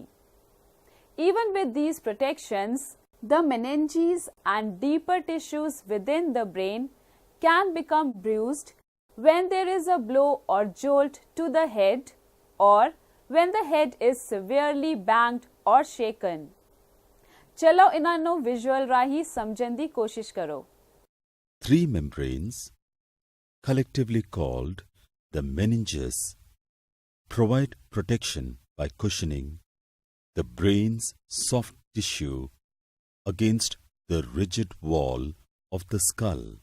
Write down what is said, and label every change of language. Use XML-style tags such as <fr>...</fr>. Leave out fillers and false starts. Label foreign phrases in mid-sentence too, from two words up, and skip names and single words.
<en>Even with these protections, the meninges and deeper tissues within the brain can become bruised when there is a blow or jolt to the head or when the head is severely banged or shaken.</en> <pa>ਚਲੋ ਇਨ੍ਹਾਂ visual ਰਾਹੀ ਸਮਝਣ ਦੀ ਕੋਸ਼ਿਸ਼ ਕਰੋ.</pa> <en>Three membranes, collectively called the meninges, provide protection by cushioning the brain's soft tissue against the rigid wall of the skull.</en>